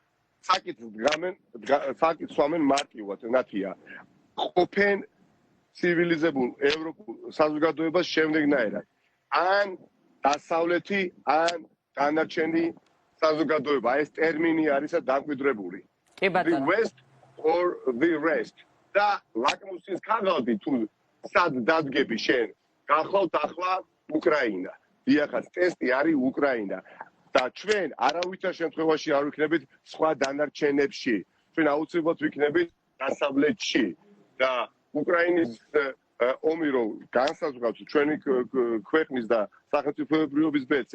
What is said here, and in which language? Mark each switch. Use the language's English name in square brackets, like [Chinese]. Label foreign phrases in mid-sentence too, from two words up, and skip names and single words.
[Georgian] საკითხს სვამენ მარტივად, ნათია. ყოფენ ცივილიზებულ ევროპულ საზოგადოებას შემდეგნაირად. ან დასავლეთი, ან დანარჩენი საზოგადოება. ეს ტერმინი არის დამკვიდრებული. კი ბატონო. [English] The West or the rest. [Georgian] და ლაკმუსის ქაღალდი თუ სად დადგები შენ? გახლავთ ახლა უკრაინა. დიახაც, ტესტი არის უკრაინა. და ჩვენ არავითარ შემთხვევაში არ ვიქნებით სხვა დანარჩენებში. ჩვენ აუცილებლად ვიქნებით დასავლეთში. და უკრაინის ომი რომ განსაზღვრავს ჩვენი ქვეყნის და სახელმწიფოებრიობის ბედს.